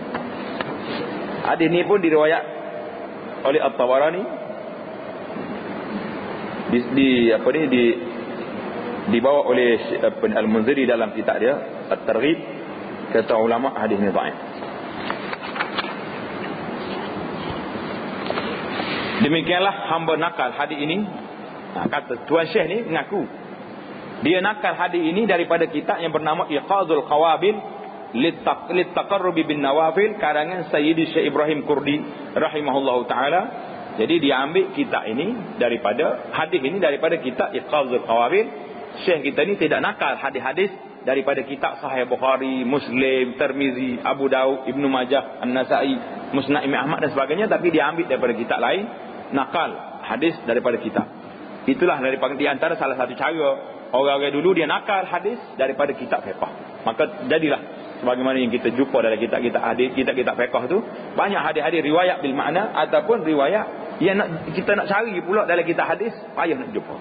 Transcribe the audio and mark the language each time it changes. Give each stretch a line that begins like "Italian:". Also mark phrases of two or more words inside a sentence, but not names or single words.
Malay: Hadis ni pun diriwayat oleh At-Tabarani dibawa oleh Al-Munziri dalam kitab dia At-Targhib. Kata ulama hadis ni dhaif. Demikianlah hamba nakal hadis ini. Kata Tuan Syekh ni mengaku dia nakal hadis ini daripada kitab yang bernama Iqadul Qawabil Littaqarrubi bin Nawafil karangan Sayyidi Syekh Ibrahim Kurdi
Arabic: رحمه الله تعالى.
Malay: Jadi dia ambil kitab ini daripada hadis ini daripada kitab Iqadul Qawabil. Syekh kita ni tidak nakal hadis-hadis daripada kitab Sahih Bukhari, Muslim, Tirmizi, Abu Daud, Ibnu Majah, An-Nasa'i, Musnad Imam Ahmad dan sebagainya, tapi dia ambil daripada kitab lain, nakal hadis daripada kitab. Itulah daripada di antara salah satu cara orang-orang dulu dia nakal hadis daripada kitab fiqh. Maka jadilah sebagaimana yang kita jumpa dalam kitab-kitab hadis, kitab-kitab fiqh tu, banyak hadis-hadis riwayat bil makna ataupun riwayat yang kita nak cari pula dalam kitab hadis, payah nak jumpa.